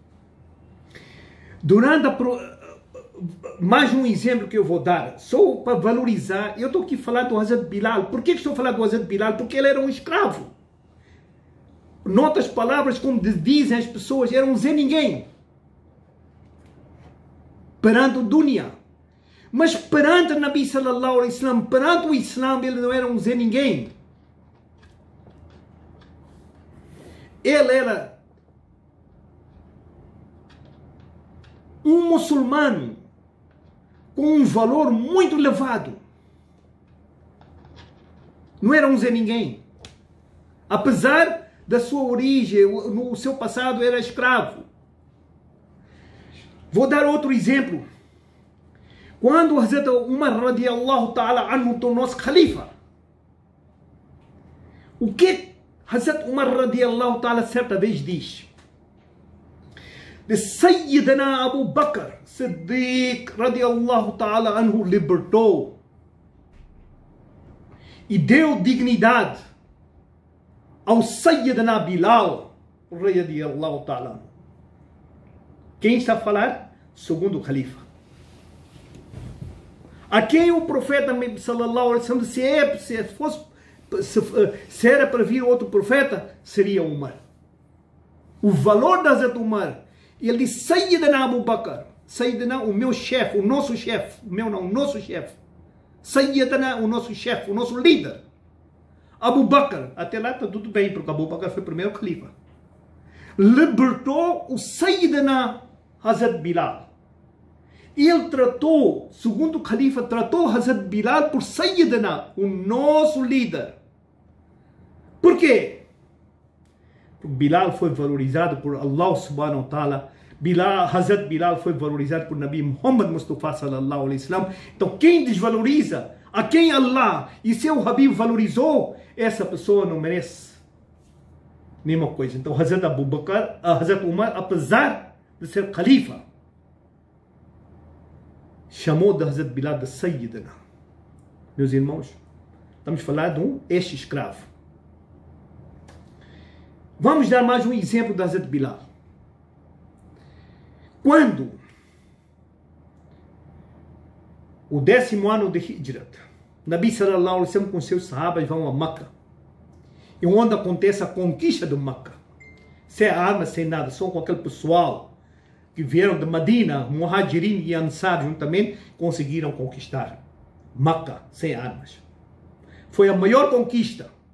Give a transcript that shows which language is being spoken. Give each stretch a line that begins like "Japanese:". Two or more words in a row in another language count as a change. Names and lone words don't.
Portuguese: Mais um exemplo que eu vou dar, só para valorizar. Eu estou aqui a falar do Hazrat Bilal. Por que estou a falar do Hazrat Bilal? Porque ele era um escravo. Noutras palavras, como dizem as pessoas, era um Zé Ninguém perante o dunya. Mas perante o Nabi
Arabic: صلى الله عليه وسلم,
Portuguese: perante o Islã, ele não era um Zé Ninguém. Ele era um muçulmano com um valor muito elevado. Não era um Zé Ninguém. Apesar da sua origem, no seu passado era escravo. Vou dar outro exemplo. Quando Hazrat Umar
Arabic: رضي الله تعالى عنه
Portuguese: tornou-se khalifa, o que Hazrat Umar
Arabic: رضي الله تعالى
Portuguese: certa vez diz? De Sayyidina Abu Bakr Siddiq
Arabic: رضي الله تعالى عنه
Portuguese: libertou e deu dignidade ao Sayyidina Bilal
Arabic: رضي الله تعالى عنه.
Portuguese: Quem está a falar? Segundo o Khalifa. A quem o profeta
Arabic: صلى الله عليه وسلم,
Portuguese: se era para vir outro profeta, seria Umar. O valor da Hazrat Umar, ele disse: Sayyidina Abu Bakr, Sayyidina, o meu chefe, o nosso chefe, o meu não, o nosso chefe, Sayyidina, o nosso chefe, o nosso líder, Abu Bakr. Até lá está tudo bem, porque Abu Bakr foi o primeiro Khalifa. Libertou o Sayyidina Hazrat Bilal. Ele tratou, segundo o Khalifa, tratou Hazrat Bilal por Sayyidina, o nosso líder. Por quê? Porque Bilal foi valorizado por
Arabic: الله سبحانه وتعالى.
Portuguese: Hazrat Bilal foi valorizado por Nabi Muhammad Mustafa
Arabic: صلى الله عليه وسلم.
Portuguese: Então quem desvaloriza a quem Allah e seu Habib valorizou, essa pessoa não merece nenhuma coisa. Então Hazrat Abu Bakr, Hazrat Umar, apesar de ser Khalifa, chamou de Hazrat Bilal de Sayyidina. Meus irmãos, estamos a falar de um ex-escravo. Vamos dar mais um exemplo da Hazrat Bilal. Quando o 10º ano de Hijrat, Nabi
Arabic: صلى الله عليه وسلم
Portuguese: com seus sahabas vão a Meca, e onde acontece a conquista de Meca, sem armas, sem nada, só com aquele pessoal que vieram de Medina, Muhajirin e Ansar juntamente, conseguiram conquistar Meca sem armas. Foi a maior conquista.